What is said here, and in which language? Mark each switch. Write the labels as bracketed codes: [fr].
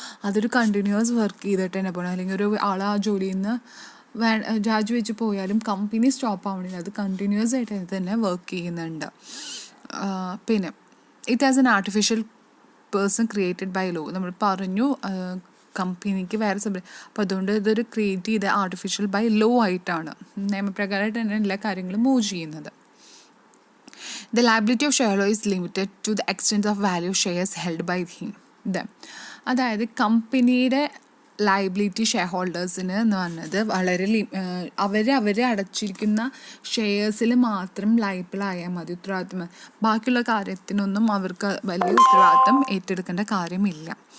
[ml] അതൊരു continuous work ചെയ്തിട്ട് തന്നെ പോകണം. അല്ലെങ്കിൽ ഒരു ആൾ ആ ജോലിയിൽ നിന്ന് രാജിവെച്ച് പോയാലും കമ്പനി സ്റ്റോപ്പ് ആവണില്ല, അത് കണ്ടിന്യൂസ് ആയിട്ട് തന്നെ വർക്ക് ചെയ്യുന്നുണ്ട്. [en] പിന്നെ it as an artificial person created by law. [ml] നമ്മൾ പറഞ്ഞു കമ്പനിക്ക് വേറെ അപ്പോൾ അതുകൊണ്ട് ഇതൊരു ക്രിയേറ്റ് ചെയ്ത ആർട്ടിഫിഷ്യൽ ബൈ ലോ ആയിട്ടാണ്, നിയമപ്രകാരമായിട്ട് തന്നെ എല്ലാ കാര്യങ്ങളും മൂവ് ചെയ്യുന്നത്. [en] The liability of shareholder is limited to the extent of value shares held by him. [ml] അതായത് കമ്പനിയുടെ ലയബിലിറ്റി ഷെയർ ഹോൾഡേഴ്സിന് എന്ന് പറഞ്ഞത് വളരെ അവർ അടച്ചിരിക്കുന്ന ഷെയർസിൽ മാത്രം ലയബിളായാൽ മതി, ഉത്തരവാദിത്തം. ബാക്കിയുള്ള കാര്യത്തിനൊന്നും അവർക്ക് വലിയ ഉത്തരവാദിത്തം ഏറ്റെടുക്കേണ്ട കാര്യമില്ല.